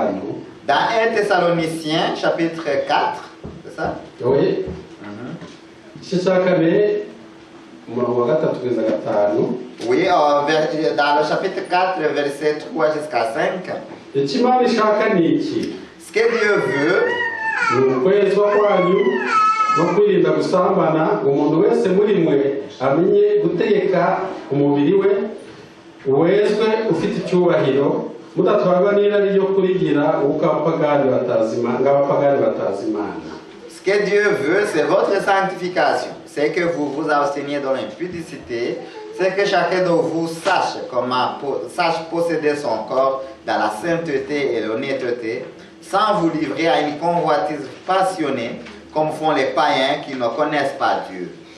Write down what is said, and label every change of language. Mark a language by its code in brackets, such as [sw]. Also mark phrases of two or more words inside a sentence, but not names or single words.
[fr] Dans 1 Thessaloniciens, chapitre 4, c'est ça? Oui. Oui, dans le chapitre 4, verset 3 jusqu'à 5. Ce que Dieu veut, [rw] no kwirinda gusambana umuntu wese muri mwe amenye gutegeka umubiri we wezwe ufite icyubahiro mudatwarwa n'irari ryo kurigira ukapagani batazimana. [fr] Ce que Dieu veut, c'est votre sanctification. C'est que vous vous absteniez dans l'impudicité. C'est que chacun de vous sache posséder son corps dans la sainteté et l'honnêteté, sans vous livrer à une convoitise passionnée, comme font les païens qui ne connaissent pas Dieu.